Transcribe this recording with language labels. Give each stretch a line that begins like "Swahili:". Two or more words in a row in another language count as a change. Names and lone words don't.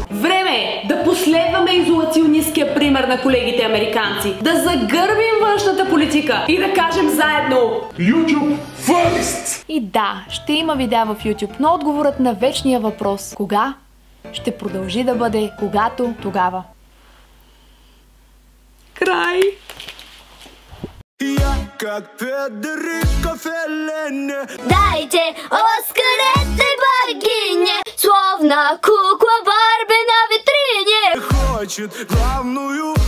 Bulgarian: Време е да последваме изолационисткия пример на колегите американци, да загърбим външната политика и да кажем заедно
English: YouTube first!
Bulgarian: И да, ще има видеа в YouTube, но отговорът на вечния въпрос кога ще продължи да бъде когато тогава. Край!
Russian: как Федерико Феллини. Дайте Оскар этой богине, словно кукла Барби на витрине. Хочет главную